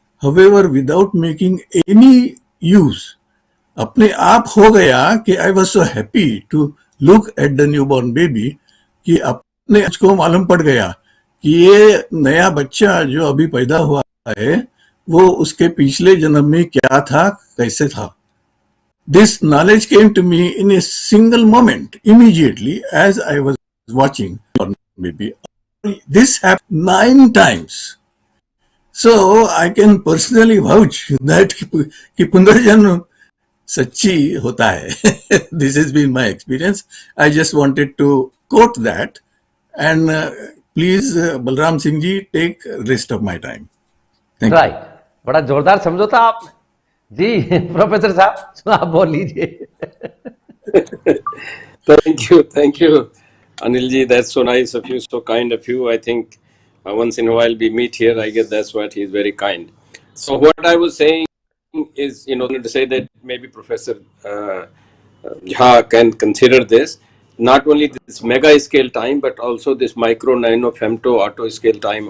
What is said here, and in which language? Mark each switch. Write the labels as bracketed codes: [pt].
[en] However, without making any use, [hi] अपने आप हो गया कि [en] I was so happy to look at the newborn baby [hi] कि अपने को मालूम पड़ गया कि ये नया बच्चा जो अभी पैदा हुआ है वो उसके पिछले जन्म में क्या था, कैसे था. [en] this knowledge came to me in a single moment, immediately, as I was watching, or maybe this happened 9 times. So I can personally vouch that [hi] कि पुनर्जन्म सच्ची होता है. [en] This has been my experience. I just wanted to quote that, and please, Balram Singh ji, take rest of my time. Thank you. [hi] Right, बड़ा जोरदार समझौता आपने जी. Professor साहब आप बोल लीजिए. [en] Thank you, Anil ji. That's so nice of you, so kind of you. I think once in a while we meet here. I guess that's what he's very kind. So what I was saying is, to say that maybe Professor Jha can consider this, not only this mega scale time, but also this micro, nano, femto, auto scale time.